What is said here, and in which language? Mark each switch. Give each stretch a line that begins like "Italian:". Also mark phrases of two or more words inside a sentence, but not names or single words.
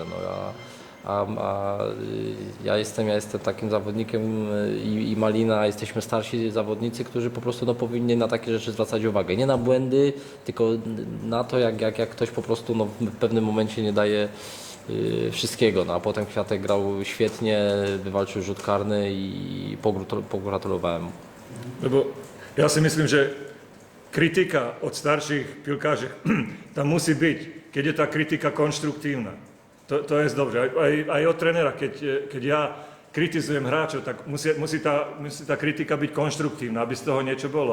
Polish: No, ja jestem takim zawodnikiem i Malina, jesteśmy starsi zawodnicy, którzy po prostu powinni na takie rzeczy zwracać uwagę. Nie na błędy, tylko na to, jak ktoś po prostu w pewnym momencie nie daje wszystkiego. No, a potem Kwiatek grał świetnie, wywalczył rzut karny i pogratulowałem mu.
Slovak: Lebo ja si myslím, že kritika od starších pilkářov tam musí byť, keď je tá kritika konštruktívna. To je dobré. Aj od trénera, keď ja kritizujem hráčov, tak musí tá kritika byť konštruktívna, aby z toho niečo bolo.